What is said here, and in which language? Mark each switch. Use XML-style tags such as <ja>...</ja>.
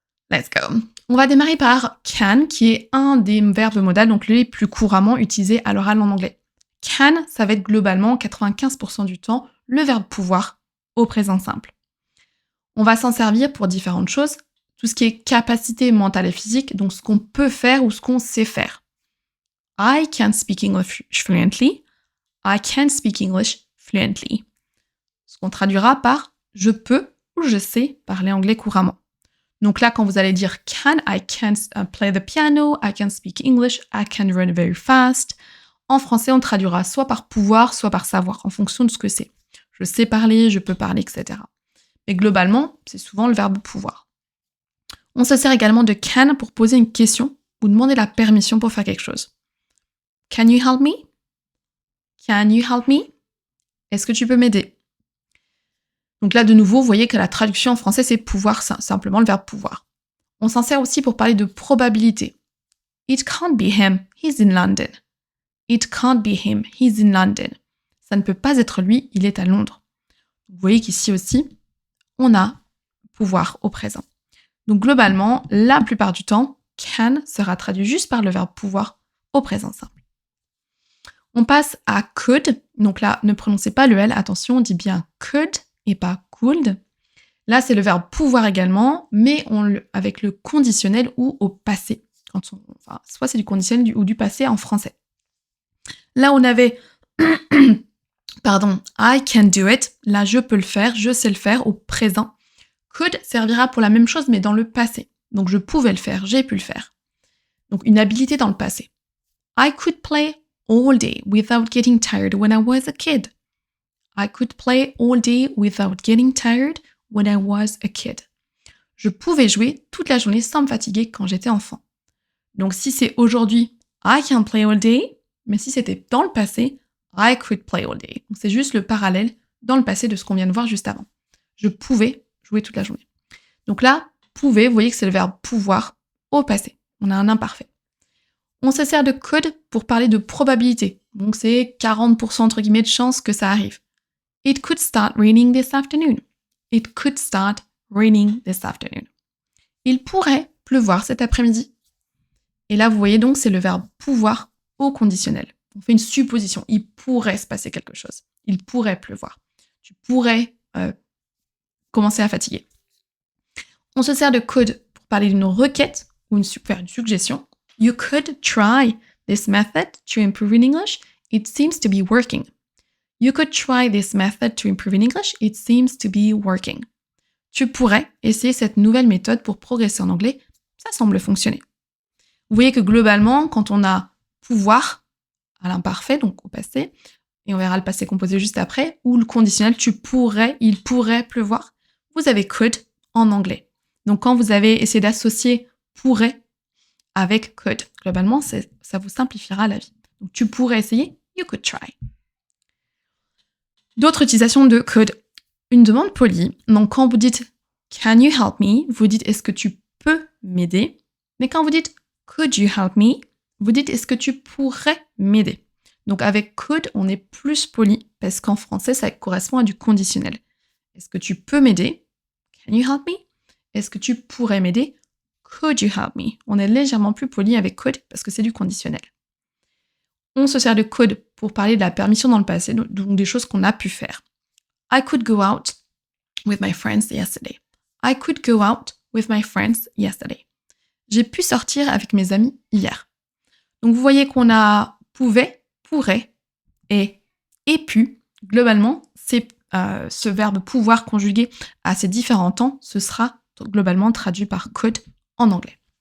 <fr>Let's go. On va démarrer par can, qui est un des verbes modaux, donc les plus couramment utilisés à l'oral en anglais. Can, ça va être globalement 95% du temps le verbe pouvoir au présent simple. On va s'en servir pour différentes choses, tout ce qui est capacité mentale et physique, donc ce qu'on peut faire ou ce qu'on sait faire.</fr> <en>I can speak English fluently. I can speak English fluently.</en> <fr>Ce qu'on traduira par je peux ou je sais parler anglais couramment. Donc là, quand vous allez dire can,</fr> <en>I can play the piano, I can speak English, I can run very fast.</en> <fr>En français, on traduira soit par pouvoir, soit par savoir, en fonction de ce que c'est. Je sais parler, je peux parler, etc. Mais globalement, c'est souvent le verbe pouvoir. On se sert également de can pour poser une question ou demander la permission pour faire quelque chose.</fr> <en>Can you help me?</en> <fr>Can you help me? Est-ce que tu peux m'aider? Donc là, de nouveau, vous voyez que la traduction en français, c'est pouvoir, simplement le verbe pouvoir. On s'en sert aussi pour parler de probabilité.</fr> <en>It can't be him, he's in London. It can't be him, he's in London.</en> <fr>Ça ne peut pas être lui, il est à Londres. Vous voyez qu'ici aussi, on a pouvoir au présent. Donc globalement, la plupart du temps, can sera traduit juste par le verbe pouvoir au présent simple. On passe à could. Donc là, ne prononcez pas le L, attention, on dit bien could et pas could. Là, c'est le verbe pouvoir également, mais avec le conditionnel ou au passé. Soit c'est du conditionnel ou du passé en français. Là, on avait</fr> <en>I can do it.</en> <fr>Là, je peux le faire, je sais le faire au présent. Could servira pour la même chose, mais dans le passé. Donc, je pouvais le faire, j'ai pu le faire. Donc, une habilité dans le passé.</fr> <en>I could play all day without getting tired when I was a kid. I could play all day without getting tired when I was a kid.</en> <fr>Je pouvais jouer toute la journée sans me fatiguer quand j'étais enfant. Donc si c'est aujourd'hui,</fr> <en>I can play all day,</en> <fr>mais si c'était dans le passé,</fr> <en>I could play all day.</en> <fr>Donc c'est juste le parallèle dans le passé de ce qu'on vient de voir juste avant. Je pouvais jouer toute la journée. Donc là, pouvait, vous voyez que c'est le verbe pouvoir au passé. On a un imparfait. On se sert de could pour parler de probabilité. Donc c'est 40% entre guillemets de chance que ça arrive.</fr> <en>It could start raining this afternoon. It could start raining this afternoon.</en> <fr>Il pourrait pleuvoir cet après-midi. Et là, vous voyez donc, c'est le verbe pouvoir au conditionnel. On fait une supposition. Il pourrait se passer quelque chose. Il pourrait pleuvoir. Tu pourrais commencer à fatiguer. On se sert de could pour parler d'une requête ou faire une suggestion.</fr> <en>You could try this method to improve in English. It seems to be working. You could try this method to improve in English. It seems to be working.</en> <fr>Tu pourrais essayer cette nouvelle méthode pour progresser en anglais. Ça semble fonctionner. Vous voyez que globalement, quand on a pouvoir à l'imparfait, donc au passé, et on verra le passé composé juste après, ou le conditionnel, tu pourrais, il pourrait pleuvoir, vous avez could en anglais. Donc quand vous avez essayé d'associer pourrait avec could, globalement, ça vous simplifiera la vie. Donc tu pourrais essayer,</fr> <en>you could try.</en> <fr>D'autres utilisations de could. Une demande polie. Donc quand vous dites</fr> <en>can you help me,</en> <fr>vous dites est-ce que tu peux m'aider. Mais quand vous dites</fr> <en>could you help me,</en> <fr>vous dites est-ce que tu pourrais m'aider. Donc avec could, on est plus poli parce qu'en français, ça correspond à du conditionnel. Est-ce que tu peux m'aider?</fr> <en>Can you help me?</en> <fr>Est-ce que tu pourrais m'aider?</fr> <en>Could you help me?</en> <fr>On est légèrement plus poli avec could parce que c'est du conditionnel. On se sert de could pour parler de la permission dans le passé, donc des choses qu'on a pu faire.</fr> <en>I could go out with my friends yesterday. I could go out with my friends yesterday.</en> <fr>J'ai pu sortir avec mes amis hier. Donc vous voyez qu'on a pouvait, pourrait et pu. Globalement, c'est ce verbe pouvoir conjugué à ces différents temps, ce sera globalement traduit par could en anglais.</fr>